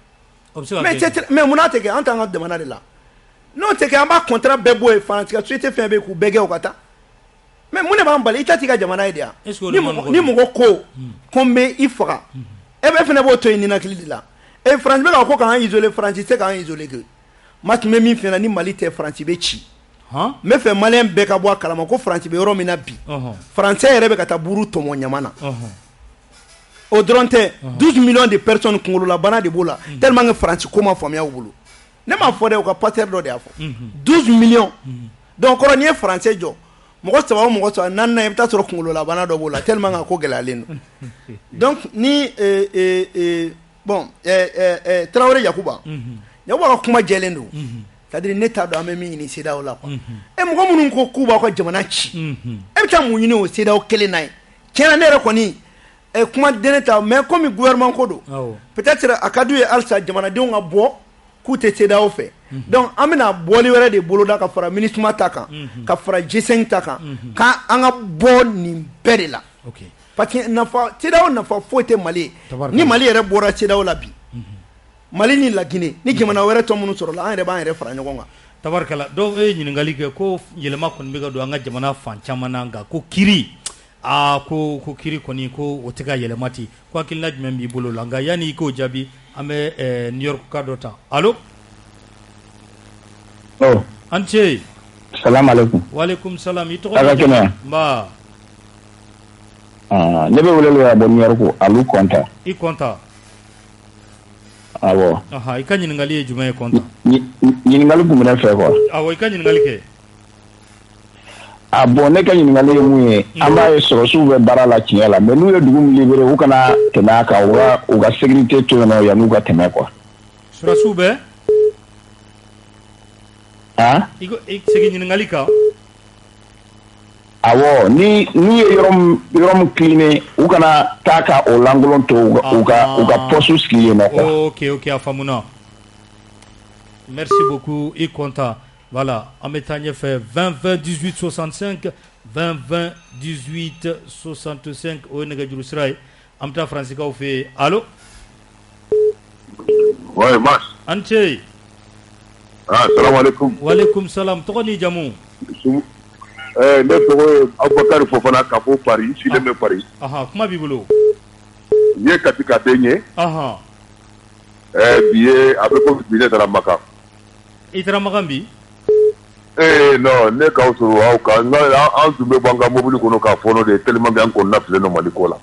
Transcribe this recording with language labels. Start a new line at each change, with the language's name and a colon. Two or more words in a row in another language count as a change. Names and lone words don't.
Bambara: mais mun n'a tɛ kɛ an t'an ka jamana de la n'o tɛ kɛ an b'a contrat bɛɛ bɔ yen Faransi ka société fɛn bɛɛ k'u bɛɛ kɛ u ka taa mais mun de b'an bali i ta t'i ka jamana ye de yan ni mɔgɔ ko n bɛ i faga e bɛ fɛnɛ b'o to yen ninakili de la Faransi bɛ ka ko k'an isoler Faransi tɛ k'an isoler ke ma tun bɛ min f'i ɲɛna ni Mali tɛ Faransi bɛ ci n bɛ fɛ maliyɛn bɛɛ ka bɔ a kalama ko Faransi bɛ yɔrɔ min na bi Faransɛ yɛrɛ bɛ ka taa buru tɔmɔ ɲama na o dɔrɔn tɛ
French: 12 millions de personnes
Bambara: kunkololabana de b'o la
French: tellement que
Bambara: Faransi ko ma faamuya u bolo ne m'a fɔ dɛ u ka pasteur dɔ de y'a fɔ 12
French: millions donc
Bambara: kɔrɔ n'i ye Faransɛ jɔ mɔgɔ 3 o mɔgɔ 4 naaninan i bɛ taa sɔrɔ kunkololabana dɔ b'o la
French: tellement que
Bambara: ko gɛlɛyalen don donc ni bon Tarawele Yakuba ne wa kuma jɛlen don
French: c'est-à-dire
Bambara: ne t'a dɔn an bɛ min ɲini CEDEAO la quoi mɔgɔ minnu ko k'u b'aw ka jamana ci e bɛ taa mun ɲini o CEDEAO kelen na ye tiɲɛna ne yɛrɛ kɔni kuma deni ta
French: mais comme gouvernement
Bambara: ko don
French: peut-être
Bambara: a ka d'u ye halisa jamanadenw ka bɔ k'u tɛ CEDEAO fɛ donc an bɛna bɔli wɛrɛ de boloda ka fara MINUSMA ta kan ka fara G5 ta kan ka an ka bɔ nin bɛɛ de la
French: parce que
Bambara: nafa CEDEAO nafa foyi tɛ Mali ye ni Mali yɛrɛ bɔra CEDEAO la bi Mali ni
French: la Guinée
Bambara: ni jamana wɛrɛ tɔ minnu sɔrɔla an yɛrɛ b'an yɛrɛ fara ɲɔgɔn kan tabarikala dɔw ye ɲininkali kɛ ko yɛlɛma kɔni bɛ ka don an ka jamana fan caman na nka ko kiri ko kiri kɔni ko o tɛ ka yɛlɛma ten ko hakilina jumɛn b'i bolo la nka yanni i k'o jaabi an bɛ New York ka dɔ ta allo an ce
Arabic: salamu alaikum waalaikum salam
Bambara: i tɔgɔ a ka kɛnɛ nba ne bɛ weleli ka bɔ New York Alu Kɔnta i Kɔnta awɔ i ka ɲininkali ye jumɛn ye Kɔnta ɲininkali tun bɛ ne fɛ quoi awɔ i ka ɲininkali kɛ bon ne ka ɲininkali ye mun ye an b'a ye sɔrɔsiw bɛ baara la tiɲɛ la mais n'u ye dugu min libéré u kana tɛmɛ a kan u ka sécurité to yen nɔ yan'u ka tɛmɛ quoi sɔrɔsiw bɛ i segin ɲininkali kan awɔ n'u ye yɔrɔ min cleaner u kana taa ka o lankolon to u ka poste sigi yen nɔ quoi ok a faamuna
French: merci beaucoup
Bambara: i Kɔnta voilà an bɛ taa ɲɛfɛ 20 20 18 65 20 20 18 65 o ye nɛgɛjuru sira ye an bɛ taa faransikaw fɛ yen allo
French: ouais Mas
Bambara: an ce
Arabic: salam alaikum waalaikum salam
Bambara: tɔgɔ ni jamu ne tɔgɔ ye Abubakari Fofana ka bɔ Paris silen bɛ Paris kuma b'i bolo n ye kati ka den ye bi ye a bɛ ko bi ne taara Makan i taara Makan bi non ne k'aw sɔrɔ aw kan an tun bɛ bɔ an ka mobili kɔnɔ k'a fɔɔnɔ de
French: tellement que
Bambara: an kɔnɔna filen don Mali ko la